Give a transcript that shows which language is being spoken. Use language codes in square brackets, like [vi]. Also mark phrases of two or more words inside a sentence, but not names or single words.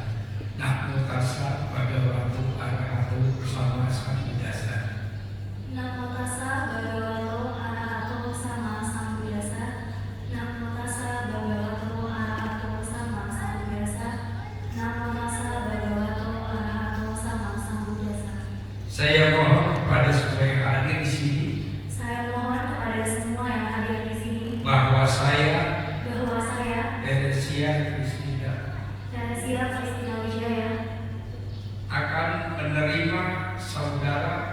[pi] Namo tassa bhagavato arahato sama sambuddhassa. Namo tassa bhagavato arahato sama sambuddhassa. Namo tassa bhagavato arahato sama sambuddhassa. Namo tassa bhagavato arahato sama sambuddhassa. [id] Saya mohon kepada semua yang hadir di sini Saya mohon kepada semua yang hadir di sini bahwa saya Teresia Kristina Kristina Wijaya akan menerima saudara